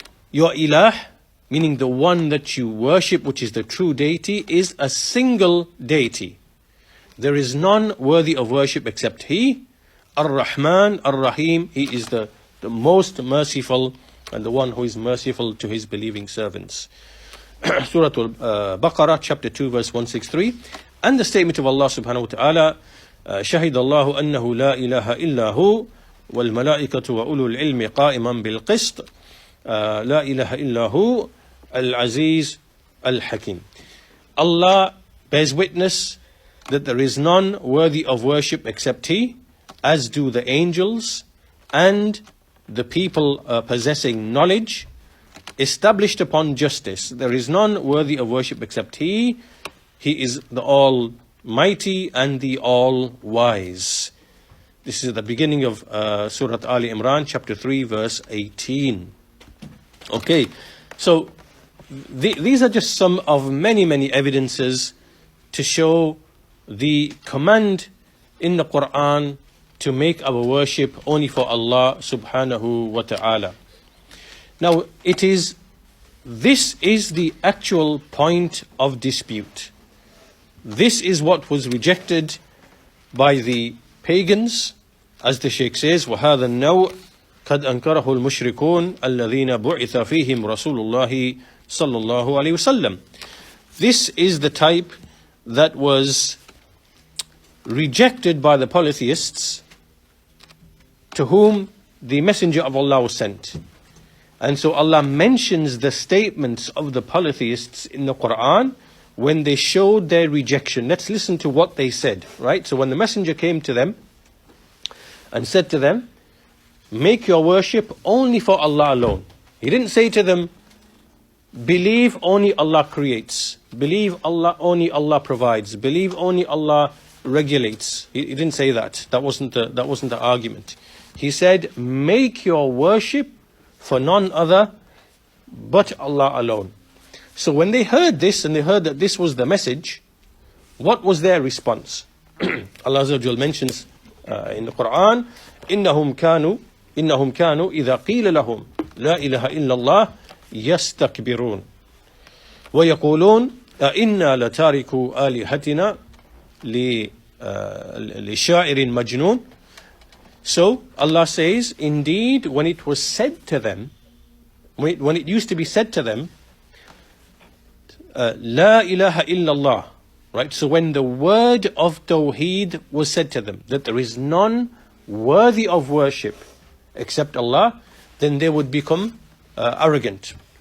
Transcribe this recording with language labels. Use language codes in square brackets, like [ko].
[en] Your ilah, meaning the one that you worship, which is the true deity, is a single deity. There is none worthy of worship except He, Ar-Rahman, Ar-Rahim. He is the most merciful and the one who is merciful to His believing servants. Surah Al-Baqarah, chapter 2, verse 163. And the statement of Allah subhanahu wa ta'ala, [ar] شهد الله أنه لا إله إلا هو والملائكة وأولو العلم قائما بالقسط لا إله إلا هو العزيز الحكيم. [en] Allah bears witness that there is none worthy of worship except He, as do the angels and the people possessing knowledge, established upon justice. There is none worthy of worship except He. He is the Almighty and the All-Wise. This is at the beginning of Surah Ali Imran, chapter 3, verse 18. Okay, so these are just some of many, many evidences to show the command in the Quran to make our worship only for Allah subhanahu wa ta'ala. Now, this is the actual point of dispute. This is what was rejected by the pagans, as the Shaykh says, [ar] وَهَذَا النَّوْء قَدْ أَنْكَرَهُ الْمُشْرِكُونَ الَّذِينَ بُعِثَ فِيهِمْ رَسُولُ اللَّهِ صَلَّى اللَّهُ عَلَيْهِ وَسَلَّمَ. [en] This is the type that was rejected by the polytheists to whom the Messenger of Allah was sent. And so Allah mentions the statements of the polytheists in the Quran when they showed their rejection. Let's listen to what they said, right? So when the Messenger came to them and said to them, make your worship only for Allah alone. He didn't say to them, believe only Allah creates, believe Allah only Allah provides, believe only Allah regulates. He didn't say that. That wasn't the argument. He said, make your worship for none other but Allah alone. So when they heard this and they heard that this was the message, what was their response? Allah Azza wa Jal mentions in the Quran, [ar] إنهم كانوا إذا قيل لهم لا إله إلا الله يستكبرون ويقولون أئنا لتاركو آلهتنا لِشَاعِرٍ مَجْنُونَ. [en] So Allah says, indeed, when it was said to them, when it used to be said to them, [ar] La ilaha illallah, [en] right? So when the word of Tawheed was said to them, that there is none worthy of worship except Allah, then they would become arrogant.